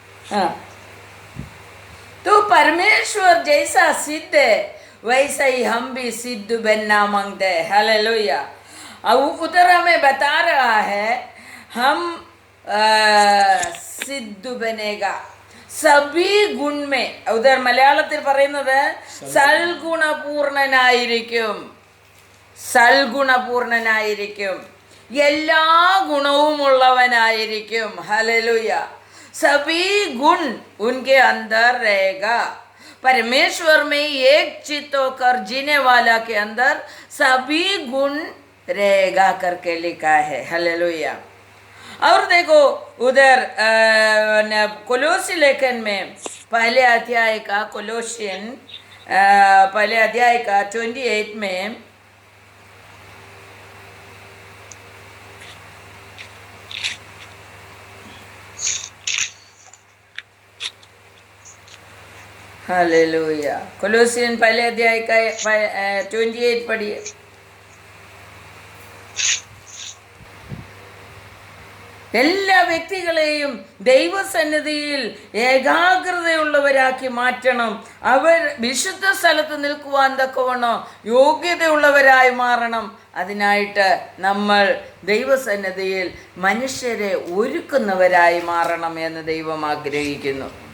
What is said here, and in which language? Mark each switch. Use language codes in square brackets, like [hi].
[hi] हाँ, तो परमेश्वर जैसा सिद्ध है वैसा ही हम भी सिद्ध बनना मांगते हैं. हालेलुया. अब उधर हमें बता रहा है हम सिद्ध बनेगा सभी गुण में. [ml] उधर മലയാളത്തിൽ പറയുന്നത് സൽഗുണപൂർണനായിരിക്കും, സൽഗുണപൂർണനായിരിക്കും, എല്ലാ ഗുണവും ഉള്ളവനായിരിക്കും. ഹല്ലേലൂയ. [hi] सभी गुण उनके अंदर रहेगा। परमेश्वर में एक चित्त होकर जीने वाला के अंदर सभी गुण रहेगा करके लिखा है। हालेलुया। और देखो उधर कोलोसी लेखन में पहले अध्याय का, कोलोसियन पहले अध्याय का 28 में हालेलुया। कोलोसियन पहले अध्याय का 28 पढ़िए। [ml] എല്ലാ വ്യക്തികളെയും ദൈവസന്നിധിയിൽ ഏകാഗ്രതയുള്ളവരാക്കി മാറ്റണം. അവർ വിശുദ്ധ സ്ഥലത്ത് നിൽക്കുവാൻ തക്കവണ്ണം യോഗ്യതയുള്ളവരായി മാറണം. അതിനായിട്ട് നമ്മൾ ദൈവസന്നിധിയിൽ മനുഷ്യരെ ഒരുക്കുന്നവരായി മാറണം എന്ന് ദൈവം ആഗ്രഹിക്കുന്നു.